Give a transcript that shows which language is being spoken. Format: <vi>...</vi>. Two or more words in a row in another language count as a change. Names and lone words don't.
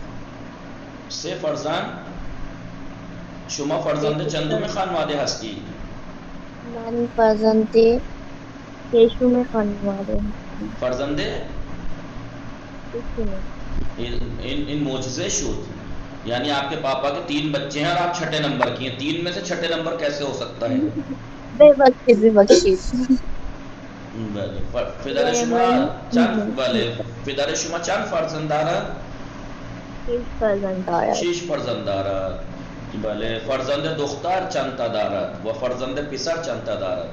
<fa>3 فرزند؟ شما فرزند چندم خانواده هستی؟ من فرزند ششم خانواده هستم. فرزند؟ ششم. این معجزه شد.</fa> <ur>یعنی آپ کے پاپا کے 3 بچے ہیں اور آپ چھٹے نمبر کی ہیں. 3 میں سے چھٹے نمبر کیسے ہو سکتا ہے؟</ur> <fa>ببخشید. بله پدر شما چند بله پدر شما چند فرزند دارد؟ 6 فرزند دارد. 6 فرزند دارد. بله فرزند دختر چند تا دارد و فرزند پسر چند تا دارد؟</fa>